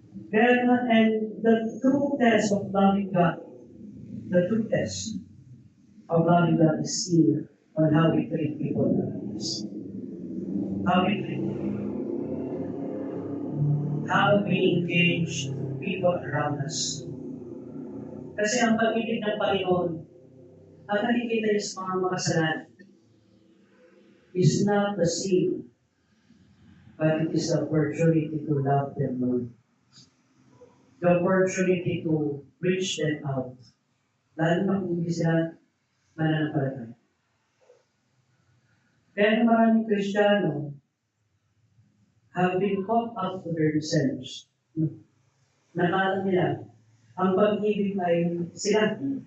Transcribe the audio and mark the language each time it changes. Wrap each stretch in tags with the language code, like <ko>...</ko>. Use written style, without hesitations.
<en>Then, and the true test of loving God, the true test of loving God is seen on how we treat people around us. How we treat how we engage people around us.</en> <tl>Kasi ang pag-ibig ng Panginoon, ang nakikita niya sa mga makasalanan,</tl> <en>is not the sin, but it is the opportunity to love them more. The opportunity to reach them out.</en> <tl>Lalo na kung hindi sila mananampalataya. Kaya maraming Kristiyano</tl> <en>have been caught up to themselves.</en> <tl>Nakala nila, ang pag-ibig ay sila.</tl>